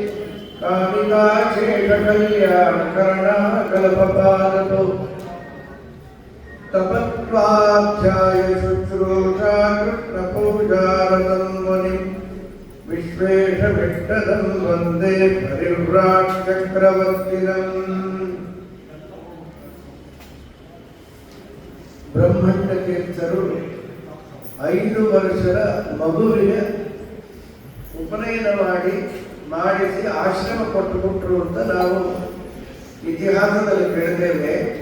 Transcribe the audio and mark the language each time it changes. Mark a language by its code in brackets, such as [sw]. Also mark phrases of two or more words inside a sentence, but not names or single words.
[sa] कामिकाशेषकल्याणकर्णाकल्पपादतो तपत्वाध्याय शुश्रूषा कृष्णपूजारतं मुनिम् विश्वेशविष्टदं वन्दे परिव्राट्चक्रवर्तिनम् [kn] ಬ್ರಹ್ಮಣ್ಯ ತೀರ್ಥರು 5 ವರ್ಷದ ಮಗುವಿಗೆ ಉಪನಯನ ಮಾಡಿಸಿ ಆಶ್ರಮ ಕೊಟ್ಟುಬಿಟ್ರು ಅಂತ ನಾವು ಇತಿಹಾಸದಲ್ಲಿ ಕೇಳಿದ್ದೇವೆ.